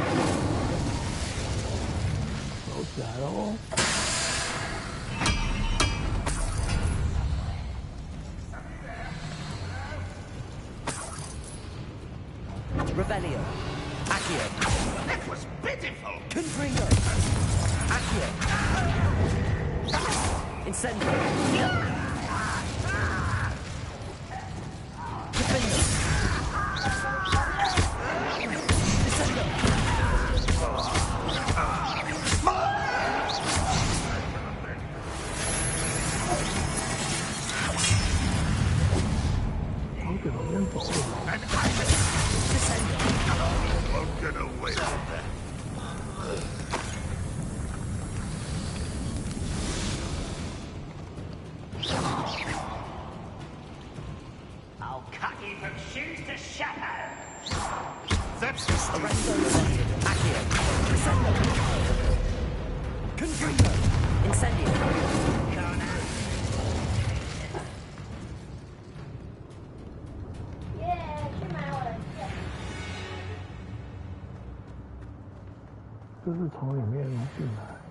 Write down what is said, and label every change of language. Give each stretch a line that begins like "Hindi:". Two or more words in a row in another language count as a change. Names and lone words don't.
Chinese: 走起来喽！
Latin: Revelio. Accio.
English: That was pitiful.
Latin: Confringo. Accio. Incendio. Defendo. Descendo.
English: Won't get away from that. I'll cut you from shoes to shadow. That's the street.
Latin: Arresto. Accio. Descendo. Confringo. Incendio.
Chinese: 这是从里面进来。